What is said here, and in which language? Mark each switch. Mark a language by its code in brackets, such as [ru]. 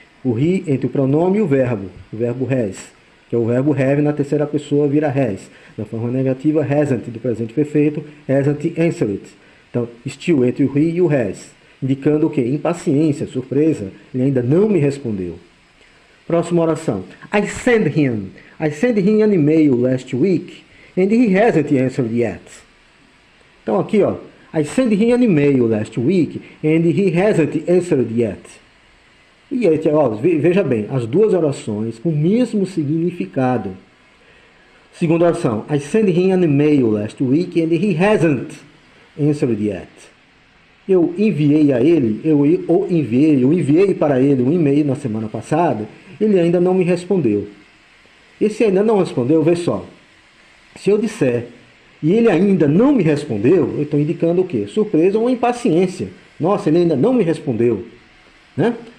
[pt] O he entre o pronome e o verbo has, que é o verbo have na terceira pessoa vira has. Na forma negativa, hasn't do presente perfeito, hasn't answered. Então, still entre o he e o has, indicando o quê? Impaciência, surpresa, ele ainda não me respondeu. Próxima oração. [en] I sent him an email last week and he hasn't answered yet. [pt] Então aqui, ó, [en] I sent him an email last week and he hasn't answered yet. [pt] E aí, ó, veja bem, as duas orações com o mesmo significado. Segunda oração. [en] I sent him an email last week and he hasn't answered yet. [pt] Eu enviei a ele, eu enviei para ele um e-mail na semana passada, ele ainda não me respondeu. E se ainda não respondeu, vê só. Se eu disser e ele ainda não me respondeu, eu estou indicando o quê? Surpresa ou uma impaciência. Nossa, ele ainda não me respondeu. Né?